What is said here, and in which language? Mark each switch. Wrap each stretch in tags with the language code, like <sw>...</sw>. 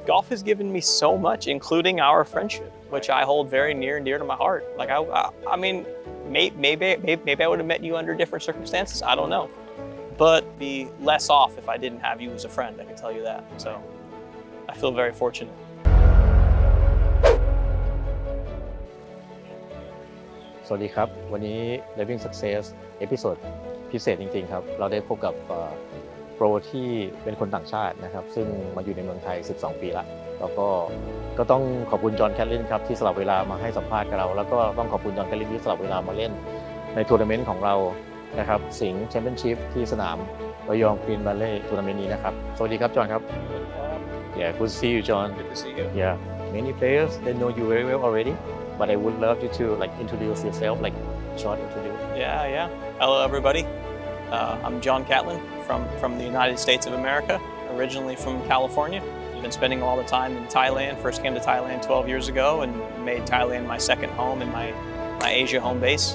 <en>Golf has given me so much, including our friendship, which I hold very near and dear to my heart. Like I mean, maybe I would have met you under different circumstances. I don't know, but be less off if I didn't have you as a friend. I can tell you that. So I feel very fortunate.</en> <th>สวัสดีครับวันนี้ Living Success เอพิโซดพิเศษจริงๆครับเราได้พบกับโปรที่เป็นคนต่างชาตินะครับซึ่งมาอยู่ในเมืองไทย12ปีละแล้วก็ต้องขอบคุณจอห์นแคทลินครับที่สละเวลามาให้สัมภาษณ์กับเราแล้วก็ต้องขอบคุณจอห์นแคทลินที่สละเวลามาเล่นในทัวร์นาเมนต์ของเรานะครับสิงห์แชมเปี้ยนชิพที่สนามระยองกรีนบัลเล่ทัวร์นาเมนต์นี้นะครับสวัสดีครับจอห์นครับ</th> <en>Yeah, good to see you, John. Good to see you. Yeah, many players they know you very well already, but I would love you to like introduce yourself, like short introduce. Yeah. Hello, everybody. I'm John Catlin from the United States of America, originally from California. I've been spending all the time in Thailand. First came to Thailand 12 years ago and made Thailand my second home and my Asia home base.</en>